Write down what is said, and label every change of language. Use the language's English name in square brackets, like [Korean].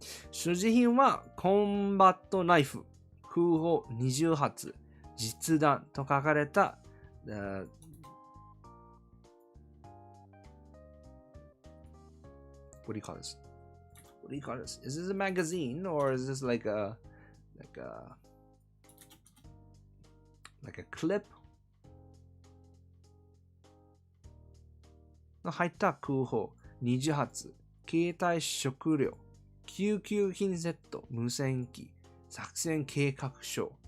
[Japanese] 所持品はコンバットナイフ、空砲20発、実弾と書かれた、 [English] what do you call this? What do you call this? Is this a magazine or is this like a clip? [Japanese] の入った空砲20発、携帯食料、救急品セット、無線機、作戦計画書。